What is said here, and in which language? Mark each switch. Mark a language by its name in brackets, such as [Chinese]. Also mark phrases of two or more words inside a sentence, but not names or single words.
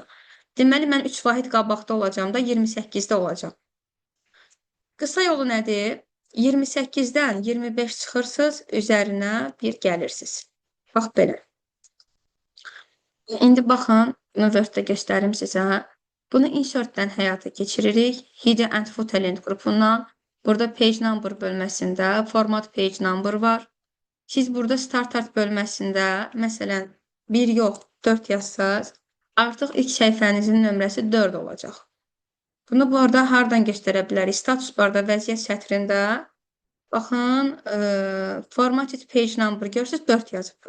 [Azerbaijani] Deməli, mən 3 vahid qabaqda olacam da 28-də olacam. Qısa yolu nədir? 28-dən 25 çıxırsınız, üzərinə 1 gəlirsiniz. Bax, belə. İndi baxın, bunu Word-də göstərim sizə. Bunu insert-dən həyata keçiririk. [English] Hidden and footer link qrupundan. [Azerbaijani] Burada [English] page number [Azerbaijani] bölməsində [English] format page number [Azerbaijani] var. Siz burada [English] start art [Azerbaijani] bölməsində, məsələn, 1 yox, 4 yazsınız. Artıq ilk səhifənizin nömrəsi 4 olacaq. Bunu bu arada hardan göstərə bilərik? Status barda vəziyyət sətrində baxın, [English] formatted page number [Azerbaijani] görürsünüz 4 yazıb.